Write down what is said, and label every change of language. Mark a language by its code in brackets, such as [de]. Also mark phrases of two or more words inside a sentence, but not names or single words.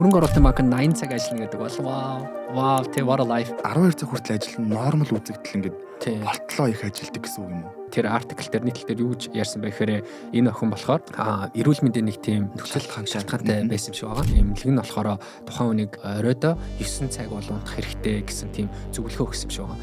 [mn] Хөрөнгө оруулалтын банкнд 80 цаг ажиллана гэдэг бол wow тий [en] what a life. [mn] 12 цаг хүртэл ажиллана нормал үзэгдэл ингээд Тий. болтлоо их ажилдаг гэсэн үг юм уу? Тэр артикл дээр нийтлэл дээр юу гэж ярьсан бэ гэхээр энэ охин болохоор эрүүл мэндийн нэг тийм шалтгаантай байсан юм шиг байгаа. Эмнэлэг нь болохоор тухайн хүнийг оройдоо 9 цаг бол унтах хэрэгтэй гэсэн тийм зөвлөгөө өгсөн юм шиг байгаа.